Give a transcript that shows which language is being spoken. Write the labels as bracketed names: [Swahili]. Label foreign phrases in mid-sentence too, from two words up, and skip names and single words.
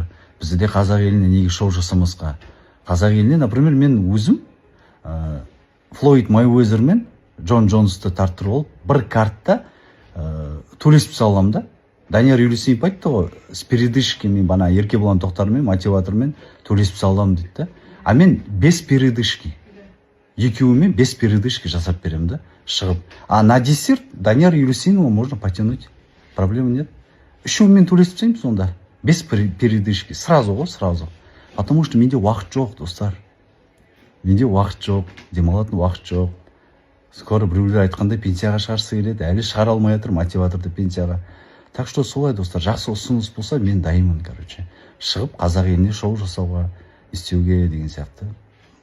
[Kazakh] Бізде де қазақ еліне неге шоу жасамасқа? Қазақ еліне, например, мен өзім Флойд Майуэзер мен Джон Джонсты тарттырып алып, бір картта төбелесіп саламын да. Данияр Елеусінов айтты ғой, [Russian] с передышками [Kazakh] Еркебұлан Тоқтармен, мотиватормен төбелесіп саламын дейді да. А мен [Russian] без передышки, [Kazakh] екеуімен [Russian] без передышки [Kazakh] жасап беремін да, шығып. [Russian] А на десерт Данияр Елеусинова можно потянуть, проблема нет. [Kazakh] Үшеуімен төбелесіп тастаймын сонда, [Russian] без передышки, сразу [Kazakh] ғой, сразу. [Russian] Потому что [Kazakh] менде уақыт жоқ, достар. Менде уақыт жоқ, демалатын уақыт жоқ. Скоро біреулер айтқандай пенсияға шығарсы келеді, әлі шығара алмай жатыр мотиваторды пенсияға. [Russian] Так что [Kazakh] солай, достар, жақсы ұсыныс болса мен дайынмын, короче. Шығып қазақ еліне шоу жасауға, істеуге деген сияқты.